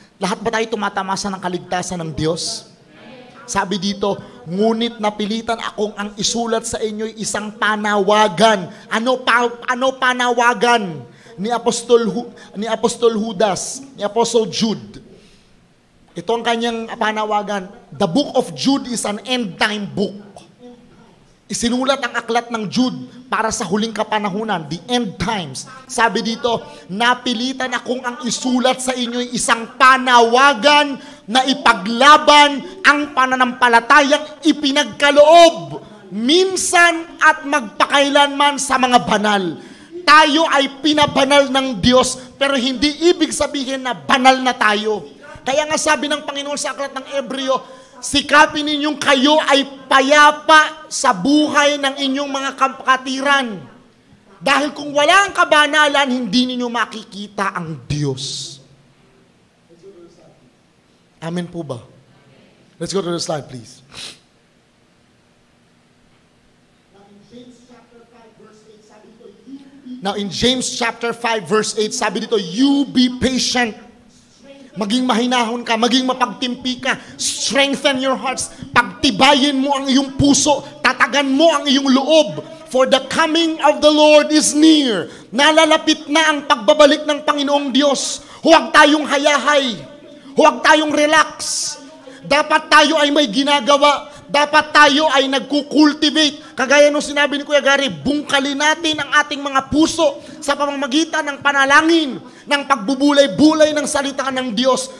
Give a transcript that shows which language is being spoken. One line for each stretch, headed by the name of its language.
Filipino: Lahat ba tayo tumatamasa ng kaligtasan ng Diyos? Sabi dito, ngunit napilitan akong ang isulat sa inyo isang panawagan. Ano panawagan? Ni Apostol Judas, ni Apostle Jude. Ito ang kanyang panawagan.
English: The book of Jude is an end-time book.
Filipino: Isinulat ang aklat ng Jude para sa huling kapanahunan,
English: the end times.
Filipino: Sabi dito, napilitan akong ang isulat sa inyo isang panawagan na ipaglaban ang pananampalatayang ipinagkaloob minsan at magpakailanman sa mga banal. Tayo ay pinabanal ng Diyos, pero hindi ibig sabihin na banal na tayo. Kaya nga sabi ng Panginoon sa aklat ng Ebreo, sikapin ninyong kayo ay payapa sa buhay ng inyong mga kapatiran. Dahil kung wala ang kabanalan, hindi ninyo makikita ang Diyos. Amen po ba?
English: Let's go to the slide, please. Now in James chapter 5 verse 8,
Filipino: sabi dito,
English: you be patient.
Filipino: Maging mahinahon ka, maging mapagtimpi ka.
English: Strengthen your hearts.
Filipino: Pagtibayin mo ang iyong puso. Tatagan mo ang iyong loob.
English: For the coming of the Lord is near.
Filipino: Nalalapit na ang pagbabalik ng Panginoong Diyos. Huwag tayong hayahay. Huwag tayong relax. Dapat tayo ay may ginagawa. Dapat tayo ay nagkukultivate. Kagaya nung sinabi ni Kuya Gary, bungkalin natin ang ating mga puso sa pamamagitan ng panalangin, ng pagbubulay-bulay ng salita ng Diyos.